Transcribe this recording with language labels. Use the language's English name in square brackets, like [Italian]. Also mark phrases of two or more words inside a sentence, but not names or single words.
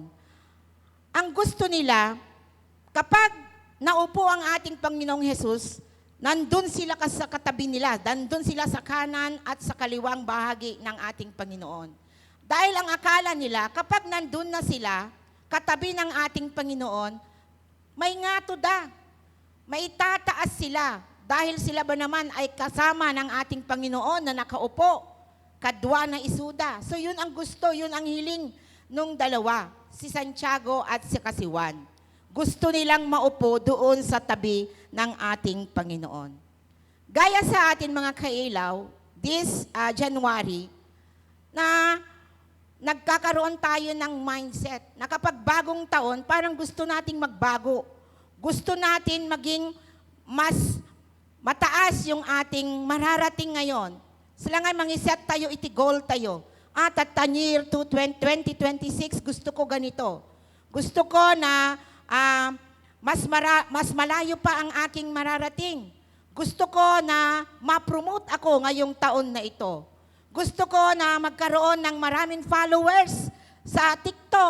[Filipino] Ang gusto nila, kapag naupo ang ating Panginoong Hesus, nandun sila sa katabi nila, nandun sila sa kanan at sa kaliwang bahagi ng ating Panginoon. Dahil ang akala nila, kapag nandun na sila, katabi ng ating Panginoon, may ngatoda, may tataas sila, dahil sila ba naman ay kasama ng ating Panginoon na nakaupo, [Iloko] kadwa na isuda. [Filipino] So yun ang gusto, yun ang hiling nung dalawa, si Santiago at si Juan. Gusto nilang maupo doon sa tabi ng ating Panginoon. Gaya sa atin mga kailaw, [English] this January, [Filipino] na nagkakaroon tayo ng mindset na kapag bagong taon, parang gusto nating magbago. Gusto natin maging mas mataas yung ating mararating ngayon. Sila nga mangiset tayo, iti-goal tayo. At year 2026, gusto ko ganito. Gusto ko na mas malayo pa ang aking mararating. Gusto ko na ma-promote ako ngayong taon na ito. Gusto ko na magkaroon ng maraming followers sa TikTok.